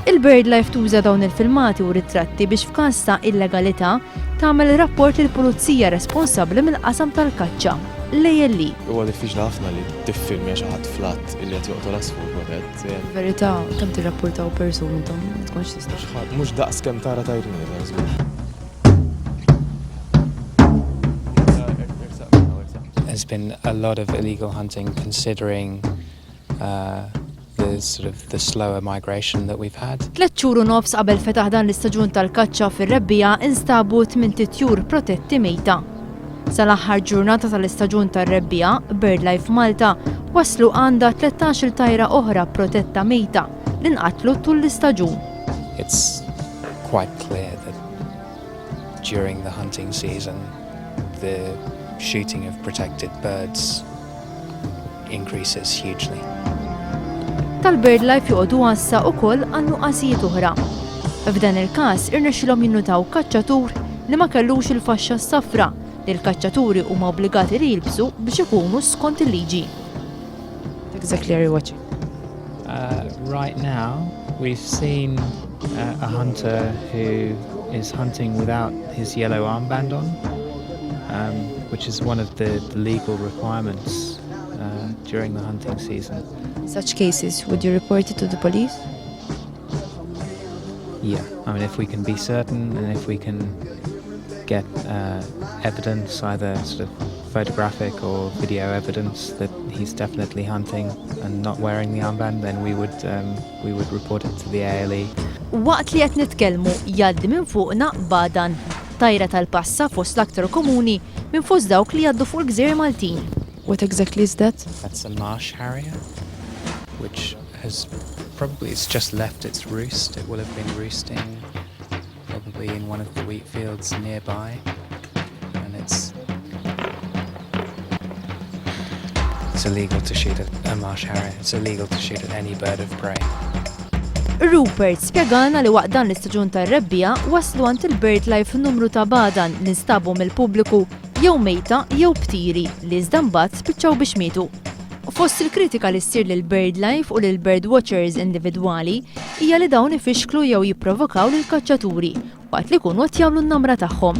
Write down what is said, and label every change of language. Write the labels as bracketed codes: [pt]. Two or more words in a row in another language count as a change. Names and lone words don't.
[mt] Il-BirdLife tuża dawn il-filmati u ritratti biex f'każ ta' illegalità tagħmel rapport lill-pulizija responsabbli mill-qasam tal-kaċċa, l-ALE. Huwa diffiċli ħafna li tiffilmja xi ħadd flatt illi qed joqtol asfur protett. Verità, kemm tirrapportaw persuni intom ma tkunx tista'. Mhux daqs kemm tara tajruni żgur. [en] There's been a lot of illegal hunting considering the slower migration that we've had. [mt] 3 xhur u nofs qabel fetaħ dan l-istaġun tal-kaċċa fir-rebbija instabu 8 titjur protetti mejta. Sal-aħħar ġurnata tal-istaġun tar-rebbija, BirdLife Malta waslu għandha 13 tajra oħra protetta mejta li nqatlu tul l-istaġun. [en] It's quite clear that during the hunting season the shooting of protected birds increases hugely. [mt] Tal-BirdLife joqogħdu għassa wkoll għal nuqqasijiet oħra. F'dan il-każ irnexxilhom jinnutaw kaċċatur li ma kellux il-faxxa s-safra li l-kaċċaturi huma obbligati li jilbsu biex ikunu skont il-liġi. [en] Exactly are you watching? Right now we've seen a hunter who is hunting without his yellow armband on, which is one of the legal requirements during the hunting season. Such cases, would you report it to the police? Yeah, I mean, if we can be certain and if we can get evidence, either sort of photographic or video evidence that he's definitely hunting and not wearing the armband, then we would report it to the ALE. [mt] Waqt li qed nitkellmu jgħaddi minn fuqna badan, tajra tal-passa fost l-aktar komuni minn fost dawk li jgħaddu fuq il-Gżejjer Maltin. [en] What exactly is that? That's a marsh harrier, which it's just left its roost. It will have been roosting probably in one of the wheat fields nearby, and it's illegal to shoot a marsh harrier. It's illegal to shoot at any bird of prey. [mt] Rupert spjegana li waqt dan l-istaġun tar-rebbija waslu għand il-BirdLife numru ta' badan li nstabu mill-pubbliku jew mejta jew ptiri li iżda mbagħad spiċċaw biex mietu. Fost il-kritika li ssir lil BirdLife u lil birdwatchers individwali hija li dawn ifixklu jew jipprovokaw lil kaċċaturi waqt li jkunu qed jagħmlu n-namra tagħhom.